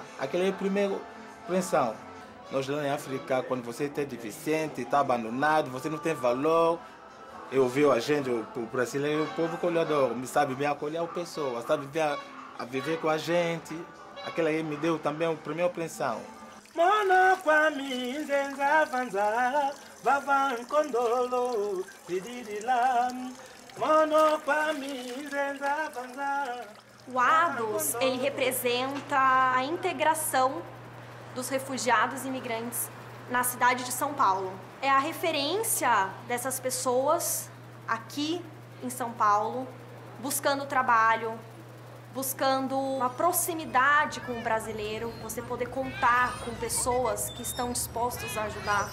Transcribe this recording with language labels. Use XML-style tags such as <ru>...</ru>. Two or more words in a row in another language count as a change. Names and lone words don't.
<pt>Aquela é a primeira impressão. Nós lá em África, quando você está deficiente, está abandonado, você não tem valor. Eu vi a gente, o brasileiro, o povo colhedor, me sabe bem acolher a pessoa, sabe bem a viver com a gente. Aquela aí me deu também a primeira impressão.</pt> <kg>Mono kwa mi zenza vanza, vavan kondolo, pidirilam.</kg> <pt>O ADOS, ele representa a integração dos refugiados e imigrantes na cidade de São Paulo. É a referência dessas pessoas aqui em São Paulo, buscando trabalho, buscando uma proximidade com o brasileiro, você poder contar com pessoas que estão dispostas a ajudar.</pt>